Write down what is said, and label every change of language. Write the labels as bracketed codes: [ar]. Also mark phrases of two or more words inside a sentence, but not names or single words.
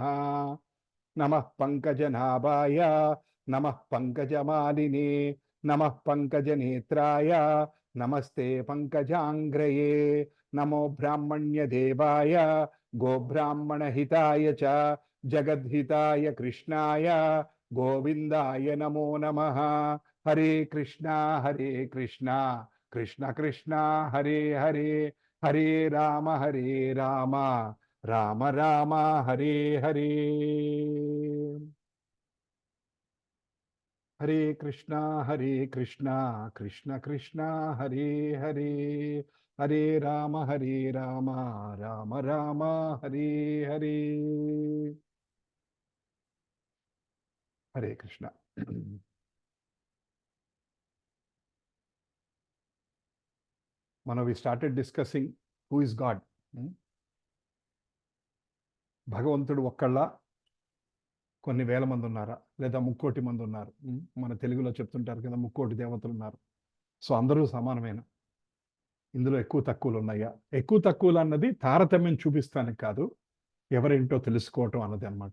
[sa] నమః పంకజనాభాయ నమః పంకజమాలినే నమః పంకజనేత్రాయ నమస్తే పంకజాంగ్రయే. నమో బ్రాహ్మణ్య దేవాయ గోబ్రాహ్మణహితాయ చ జగద్హితాయ కృష్ణాయ గోవిందాయ నమో నమః. హరే కృష్ణ కృష్ణ కృష్ణ హరే హరే, హరే రామ రామ రామ హరే హరే. హరే కృష్ణ కృష్ణ కృష్ణ హరే హరే, హరే రామ రామ రామ హరే హరే. హరే కృష్ణ. [en] we started discussing who is God. [te] భగవంతుడు ఒక్కళ్ళ, కొన్ని వేల మంది ఉన్నారా, లేదా ముక్కోటి మంది ఉన్నారు? మన తెలుగులో చెప్తుంటారు కదా, ముక్కోటి దేవతలు ఉన్నారు. సో అందరూ సమానమైన, ఇందులో ఎక్కువ తక్కువలు ఉన్నాయా? ఎక్కువ తక్కువలు అన్నది తారతమ్యం చూపిస్తానికి కాదు, ఎవరేంటో తెలుసుకోవటం అన్నది అనమాట.